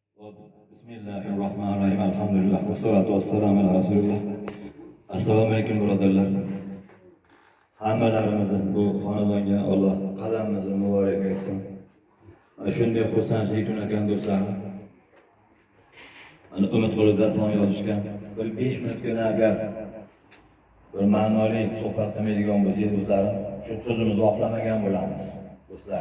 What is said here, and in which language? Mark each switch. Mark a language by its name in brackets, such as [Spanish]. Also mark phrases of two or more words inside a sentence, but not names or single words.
[Arabic] Bismillahirrahmanirrahim. Elhamdülillah. والصلاة والسلام على رسول الله. السلام عليكم [Uzbek] birodarlar. Hammalarimizni bu xonadonga Alloh qadamimizni muborak etsin. Shunday xursandchilik kun ekan do'stlarim. Ana umid qilib dastam yozishgan. Bir 5 minutgina agar bir ma'noli suhbat qilmaydigan bo'lsak do'stlarim, shu so'zimizni oqlamagan bo'lamiz do'stlar.